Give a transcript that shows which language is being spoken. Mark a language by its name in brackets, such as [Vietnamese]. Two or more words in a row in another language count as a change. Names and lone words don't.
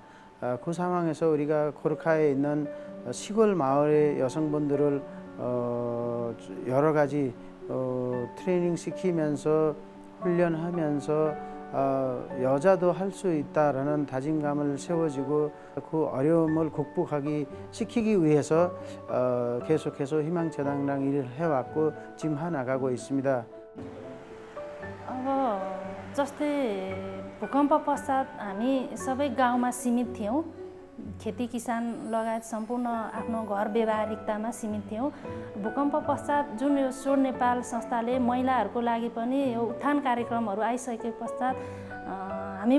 [Korean] 그 상황에서 우리가 고르카에 있는 시골 마을의 여성분들을 여러 가지 트레이닝 시키면서 훈련하면서 여자도 할 수 있다라는 다짐감을 세워지고 그 어려움을 극복하기 시키기 위해서 계속해서 희망재단이랑 일을 해왔고 지금 해나가고 있습니다. [Nepali] अब जस्तै भूकम्प पश्चात हामी सबै गाउँमा सीमित थियौँ खेती किसान लगायत सम्पूर्ण आफ्नो घर व्यवहारिकतामा सीमित थियौँ। भूकम्प पश्चात जुन यो स्वर नेपाल संस्थाले महिलाहरूको लागि पनि यो उत्थान कार्यक्रमहरू आइसके पश्चात हामी